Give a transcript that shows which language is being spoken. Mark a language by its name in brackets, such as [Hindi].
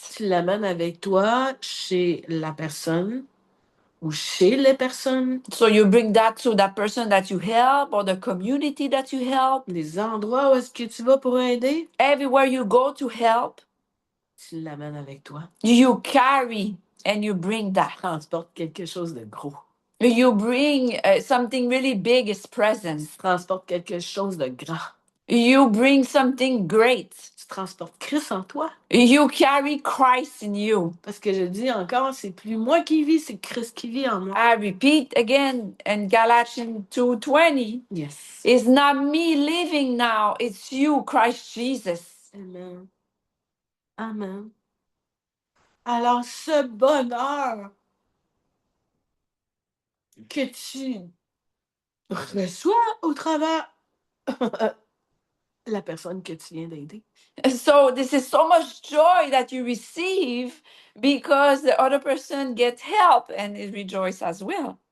[French] Tu l'amènes avec toi chez la personne ou chez les personnes, [English] So you bring that to that person that you help or the community that you help. [French] les endroits où est-ce que tu vas pour aider, [English] Everywhere you go to help, [French] tu l'amènes avec toi. [English] you carry and you bring that. [French] Tu transportes quelque chose de gros. [English] You bring something really big is present. [French] Tu transportes quelque chose de grand. [English] You bring something great. [French] Tu transportes Christ en toi. [English] You carry Christ in you. [French] Parce que je dis encore, c'est plus moi qui vis, c'est Christ qui vit en moi. [English] I repeat again in Galatians 2:20. Yes. It's not me living now, it's you, Christ Jesus. Amen. Amen. [French] Alors, ce bonheur que tu reçois au travers la personne que tu viens d'aider. [English] So this is so much joy that you receive because the other person gets help and it rejoices as well.